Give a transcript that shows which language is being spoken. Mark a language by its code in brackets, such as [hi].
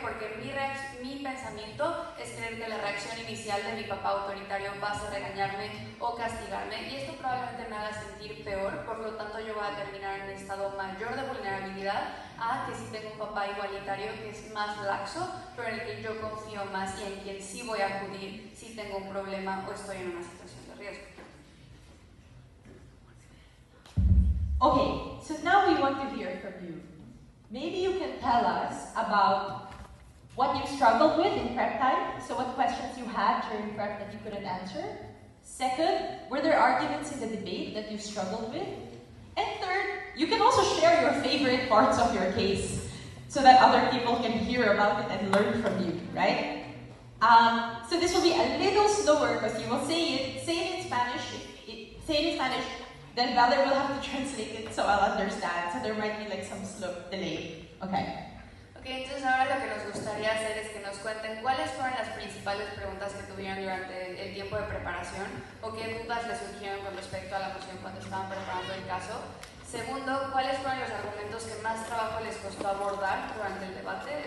[es] Porque mi pensamiento es creer que la reacción inicial de mi papá autoritario va a ser regañarme o castigarme, y esto probablemente me haga sentir peor, por lo tanto yo voy a terminar en un estado mayor de vulnerabilidad a que si tengo un papá igualitario que es más laxo, pero en el que yo confío más y en quien sí voy a acudir si tengo un problema o estoy en una situación de riesgo. [en] Okay, so now we want to hear from you. Maybe you can tell us about what you struggled with in prep time, so what questions you had during prep that you couldn't answer. Second, were there arguments in the debate that you struggled with? And third, you can also share your favorite parts of your case so that other people can hear about it and learn from you, right? So this will be a little slower because you will say it in Spanish. Say it in Spanish, then Valer will have to translate it so I'll understand. So there might be like some slow delay. Okay. [es] Ok, entonces ahora lo que nos gustaría hacer es que nos cuenten cuáles fueron las principales preguntas que tuvieron durante el tiempo de preparación o qué dudas les surgieron con respecto a la moción cuando estaban preparando el caso. Segundo, cuáles fueron los argumentos que más trabajo les costó abordar durante el debate.